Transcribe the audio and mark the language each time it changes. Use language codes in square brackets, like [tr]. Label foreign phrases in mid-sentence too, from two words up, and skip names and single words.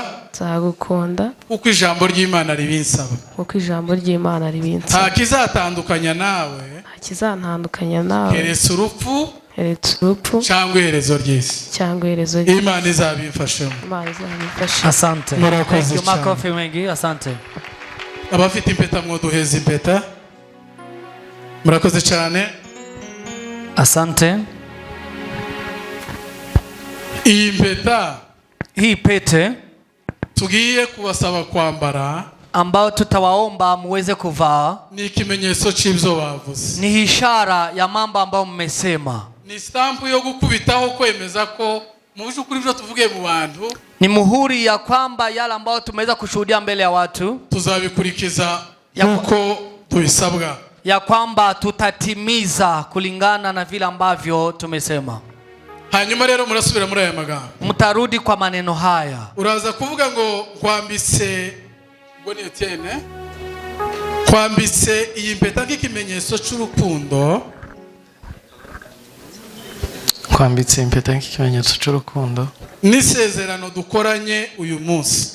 [rw] Nzagukunda kuko ijambo ry'Imana ribinsaba. Kuko ijambo ry'Imana ribinsaba. Nta kizatandukanya nawe. Nta kizantandukanya nawe. Keretse urupfu. Keretse urupfu. Cyangwa iherezo ry'isi. Cyangwa iherezo ry'isi. Imana izabimfashemo. Imana izabimfasha. [sw] Asante. [en] Thank you. [sw] Makofi mengi. Asante. [rw] Abafite impeta mwoduheza impeta. Murakoze cyane. [sw] Asante. [rw] Iyi mpeta. [sw] Hii pete [rw] tugiye kubasaba kwambara [sw] ambao tutawaomba muweze kuvaa [rw] ni ikimenyetso cy'ibyo bavuze. [sw] Ni ishara ya mambo ambayo mmesema. [rw] Ni stamp yo gukubitaho kwemeza ko mu by'ukuri byo tuvuge mu bantu. [sw] Ni muhuri ya kwamba yale ambayo tumeweza kushuhudia mbele ya watu [rw] tuzabikurikiza uko tubisabwa. [sw] Ya kwamba tutatimiza kulingana na vile ambavyo tumesema. [rw] Hanyuma rero murasubira muri aya magambo. [sw] Mtarudi kwa maneno haya. [rw] Uraza kuvuga ngo kwambitse ngo ni Etienne. Kwambitse iyi mpeta nk'ikimenyetso cy'urukundo. Kwambitse impeta nk'ikimenyetso cy'urukundo. N'isezerano dukoranye uyu munsi.